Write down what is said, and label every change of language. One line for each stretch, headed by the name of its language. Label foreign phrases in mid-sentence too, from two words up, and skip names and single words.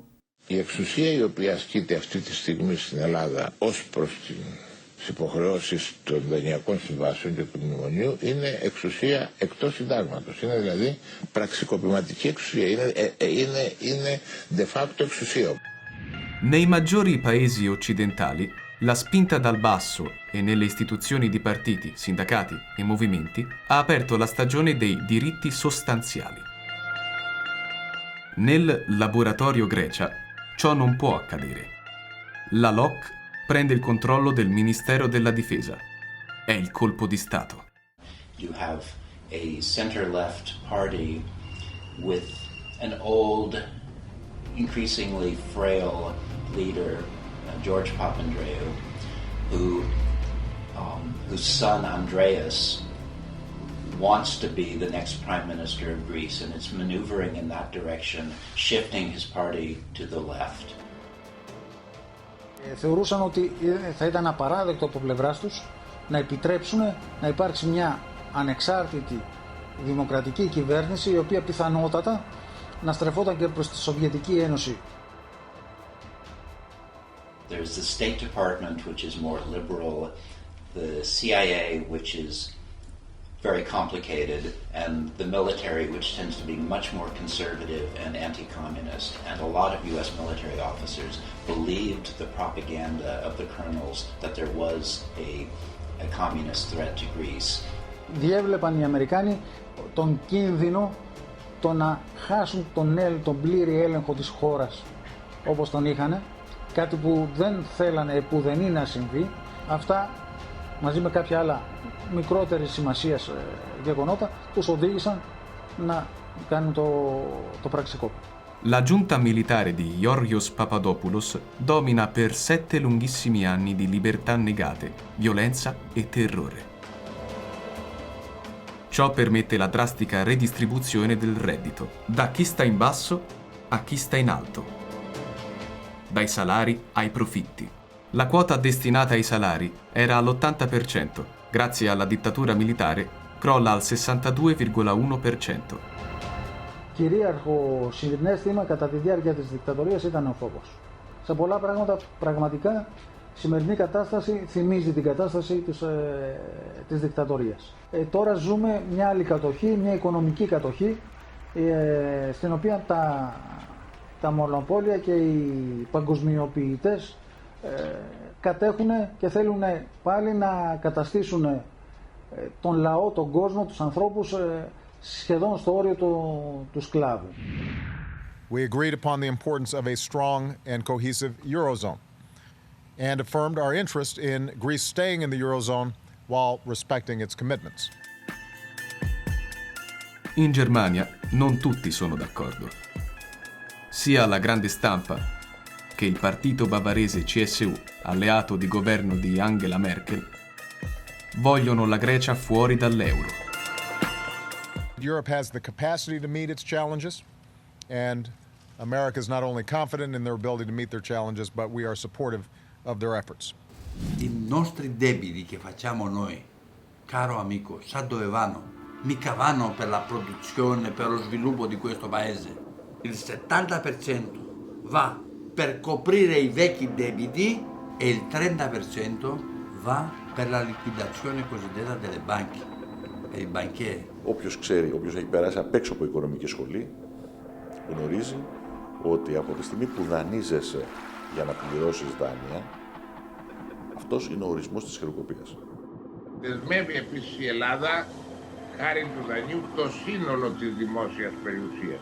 Greek: Η εξουσία η οποία ασκείται αυτή τη στιγμή στην Ελλάδα ως προς τις υποχρεώσεις των δανειακών συμβάσεων και του μνημονίου είναι εξουσία εκτός συντάγματος. Είναι δηλαδή πραξικοπηματική εξουσία. Είναι
Latin: de facto
Greek: εξουσία.
Italian: Nei maggiori paesi occidentali, la spinta dal basso e nelle istituzioni di partiti, sindacati e movimenti ha aperto la stagione dei diritti sostanziali. Nel laboratorio Grecia ciò non può accadere. La LOC prende il controllo del Ministero della Difesa. È il colpo di Stato.
English: You have a center-left party with an old, increasingly frail leader, George Papandreou, whose son Andreas wants to be the next prime minister of Greece, and it's maneuvering in that direction, shifting his party to the left.
Greek: Θεωρούσαν ότι θα ήταν απαράδεκτο από πλευράς τους να επιτρέψουν να υπάρξει μια ανεξάρτητη δημοκρατική κυβέρνηση η οποία πιθανότατα να στρεφόταν και προς τη Σοβιετική Ένωση.
English: There's the State Department, which is more liberal, the CIA, which is very complicated, and the military, which tends to be much more conservative and anti-communist. And a lot of U.S. military officers believed the propaganda of the colonels that there was a communist threat to Greece.
Greek: Διέβλεπαν οι Αμερικάνοι τον κίνδυνο το να χάσουν τον πλήρη έλεγχο της χώρας όπως τον είχανε, κάτι που δεν θέλανε επουδενή να συμβεί. Αυτά μαζί με κάποια άλλα μικρότερης σημασίας γεγονότα, τους οδήγησαν να κάνουν το πραξικόπημα.
Italian: La giunta militare di Giorgios Papadopoulos domina per 7 lunghissimi anni di libertà negate, violenza e terrore. Ciò permette la drastica redistribuzione del reddito, da chi sta in basso a chi sta in alto, dai salari ai profitti. La quota destinata ai salari era all'80%, grazie alla dittatura militare crolla al 62,1%.
Greek: Κυρίαρχο συναίσθημα κατά τη διάρκεια της δικτατορίας ήταν ο φόβος. Σε πολλά πράγματα πραγματικά η σημερινή κατάσταση θυμίζει την κατάσταση της δικτατορίας. Τώρα ζούμε μια άλλη κατοχή, μια οικονομική κατοχή, στην οποία τα μονοπόλια και οι παγκοσμιοποιητές κατέχουν και θέλουν πάλι να καταστήσουν τον λαό, τον κόσμο, τους ανθρώπους σχεδόν στο όριο του σκλάβου.
English: We agreed upon the importance of a strong and cohesive Eurozone and affirmed our interest in Greece staying in the Eurozone while respecting its commitments.
Italian: In Germania non tutti sono d'accordo. Sia la grande stampa che il partito bavarese CSU, alleato di governo di Angela Merkel, vogliono la Grecia fuori dall'euro.
English: Europe has the capacity to meet its challenges, and America is not only confident in their ability to meet their challenges, but we are supportive of their efforts.
Italian: I nostri debiti che facciamo noi, caro amico, sa dove vanno? Mica vanno per la produzione, per lo sviluppo di questo paese. Il 70% va per coprire i vecchi debiti e il 30% va per la liquidazione cosiddetta delle banche.
Greek: Όποιος ξέρει, όποιος έχει περάσει απ' έξω από οικονομική σχολή, γνωρίζει ότι από τη στιγμή που δανείζεσαι για να πληρώσεις δάνεια, αυτός είναι ο ορισμός της χρεοκοπίας. Δεσμεύει επίσης η Ελλάδα, χάρη του δανείου, το σύνολο της δημόσιας περιουσίας.